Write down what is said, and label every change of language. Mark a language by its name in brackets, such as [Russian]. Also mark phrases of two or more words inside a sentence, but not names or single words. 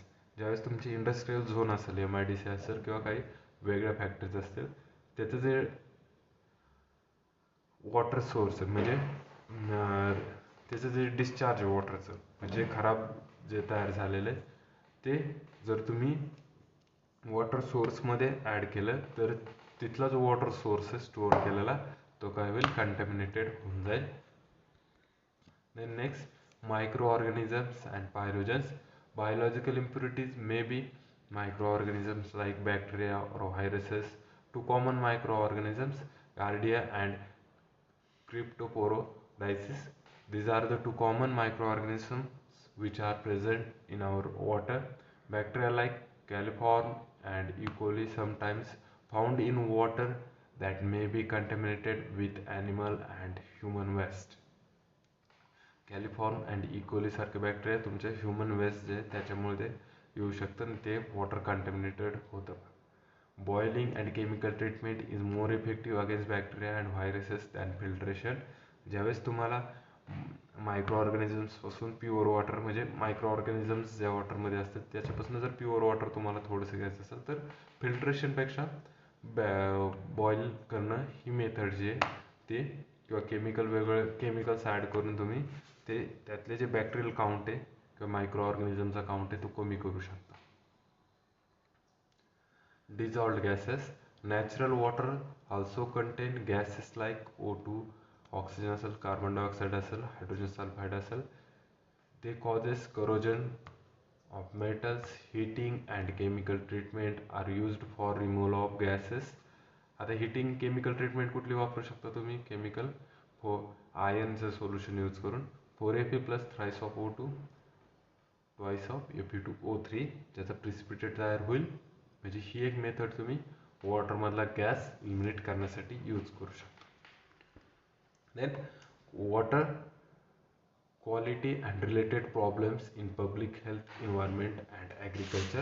[Marathi] ज्यावेळेस तुमची [English] industrial zone [Marathi] असेल MIDC असेल किंवा काही वेगळ्या फॅक्टरीज असतील त्याचं जे [English] water source [Marathi] म्हणजे त्याचं जे डिस्चार्ज आहे वॉटरचं म्हणजे खराब जे तयार झालेलं आहे ते जर तुम्ही वॉटर सोर्समध्ये ॲड केलं तर तिथला जो [English] water source [Marathi] आहे स्टोअर केलेला तो काय होईल कंटॅमिनेटेड होऊन जाईल. [English] then next micro organisms and pyrogens. Biological impurities may be microorganisms like bacteria or viruses. Two common microorganisms, Giardia and Cryptoporodysis. These are the two common microorganisms which are present in our water. Bacteria like coliform and E. coli sometimes found in water that may be contaminated with animal and human waste. coliform and E. coli [Marathi] सारखे बॅक्टेरिया तुमचे [English] human waste [Marathi] जे त्याच्यामुळे ते येऊ शकतं आणि ते [English] water contaminated [Marathi] होतं. [English] boiling and chemical treatment is more effective against bacteria and viruses than filtration. [Marathi] ज्यावेळेस तुम्हाला मायक्रो ऑर्गॅनिझम्सपासून [English] pure water [Marathi] म्हणजे [English] micro organisms [Marathi] ज्या वॉटरमध्ये असतात त्याच्यापासून जर [English] pure water [Marathi] तुम्हाला थोडंसं घ्यायचं असेल तर फिल्ट्रेशनपेक्षा बॉईल करणं ही मेथड जी आहे ते किंवा वेगवेगळे केमिकल्स ॲड करून तुम्ही ते त्यातले जे [English] bacterial count [Marathi] आहे किंवा मायक्रो ऑर्गॅनिझमचा काउंट आहे तो कमी करू शकता. [English] Dissolved gases. Natural water also contain gases like O2, oxygen असेल, carbon dioxide असेल, hydrogen sulfide असेल. They causes corrosion of metals. Heating and chemical treatment are used for removal of gases. [Marathi] आता [English] heating chemical treatment [Marathi] कुठली वापरू शकता तुम्ही? केमिकल आयनचं सोल्युशन यूज करून [English] 4Fe plus thrice of O2 twice of Fe2O3 [Marathi] ज्याचा प्रिसिपिटेट तयार होईल. म्हणजे ही एक मेथड तुम्ही वॉटरमधला गॅस इलिमिनेट करण्यासाठी यूज करू शकता. [English] then water quality and related problems in public health, environment and agriculture.